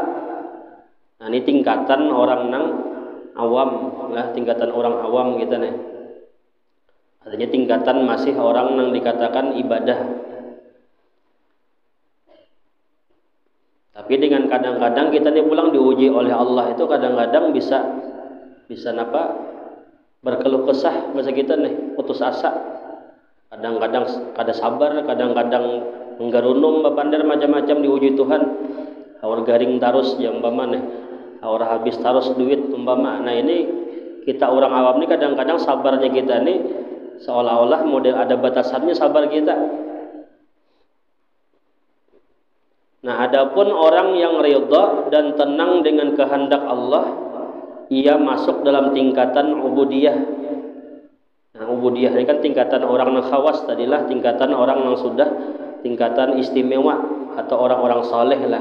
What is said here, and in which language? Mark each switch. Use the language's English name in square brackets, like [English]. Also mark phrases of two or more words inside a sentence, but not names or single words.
[Banjar] Nah, ini tingkatan orang nang awam lah, tingkatan orang awam gitu nih. [Indonesian] Artinya tingkatan masih orang yang dikatakan ibadah. Tapi dengan kadang-kadang kita nih pulang diuji oleh Allah itu kadang-kadang bisa berkeluh kesah bahasa kita nih, putus asa. [Banjar] Kadang-kadang kada sabar, kadang-kadang menggarunum bapandar macam-macam diuji Tuhan. Awar garing tarus ya umpama nih. Awar habis tarus duit umpama. [Indonesian] Nah, ini kita orang awam nih kadang-kadang sabarnya kita nih seolah-olah model ada batasannya sabar kita. Nah, adapun orang yang ridha dan tenang dengan kehendak Allah, ia masuk dalam tingkatan ubudiyah. Nah, ubudiyah ini kan tingkatan orang yang khawas tadilah, tingkatan orang yang sudah tingkatan istimewa atau orang-orang saleh lah.